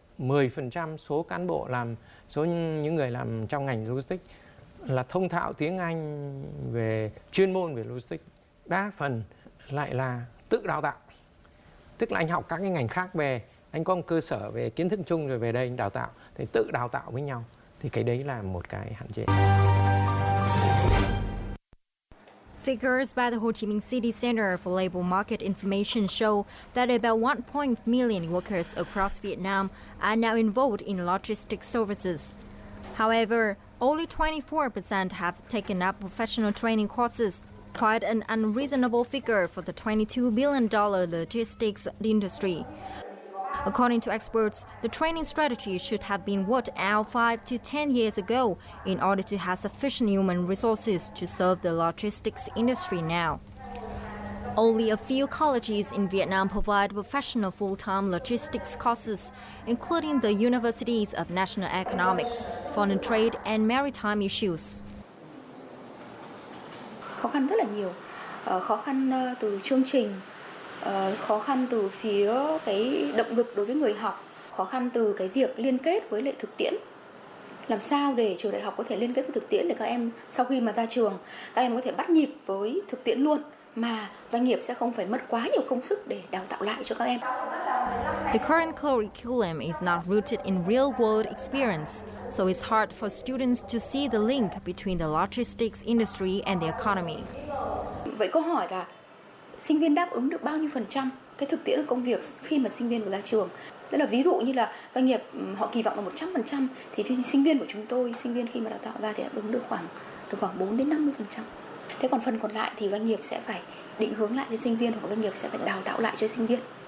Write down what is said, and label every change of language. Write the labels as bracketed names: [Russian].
[Vietnamese] 10% số cán bộ số những người làm trong ngành logistics là thông thạo tiếng Anh về chuyên môn về logistics. Đa phần lại là tự đào tạo. Tức là anh học các cái ngành khác về, anh có một cơ sở về kiến thức chung rồi về đây anh đào tạo, thì tự đào tạo với nhau. Thì cái đấy là một cái hạn chế. [English] Figures by the Ho Chi Minh City Center for Labor Market Information show that about 1 million workers across Vietnam are now involved in logistics services. However, only 24% have taken up professional training courses, quite an unreasonable figure for the $22 billion logistics industry. According to experts, the training strategy should have been worked out 5 to 10 years ago in order to have sufficient human resources to serve the logistics industry now. Only a few colleges in Vietnam provide professional full-time logistics courses, including the Universities of National Economics, Foreign Trade and Maritime Issues. [Vietnamese] Khó khăn rất là nhiều, khó khăn từ chương trình, khó khăn từ phía cái động lực đối với người học, khó khăn từ cái việc liên kết với lại thực tiễn. Làm sao để trường đại học có thể liên kết với thực tiễn để các em sau khi mà ra trường, các em có thể bắt nhịp với thực tiễn luôn, mà doanh nghiệp sẽ không phải mất quá nhiều công sức để đào tạo lại cho các em. [English] The current curriculum is not rooted in real-world experience, so it's hard for students to see the link between the logistics industry and the economy. [Vietnamese] Vậy câu hỏi là sinh viên đáp ứng được bao nhiêu % cái thực tiễn của công việc khi mà sinh viên vừa ra trường? Tức là ví dụ như là doanh nghiệp họ kỳ vọng là 100%, thì sinh viên của chúng tôi, sinh viên khi mà đào tạo ra thì đáp ứng được khoảng từ khoảng 4 đến 50%. Thế còn phần còn lại thì doanh nghiệp sẽ phải định hướng lại cho sinh viên, hoặc doanh nghiệp sẽ phải đào tạo lại cho sinh viên.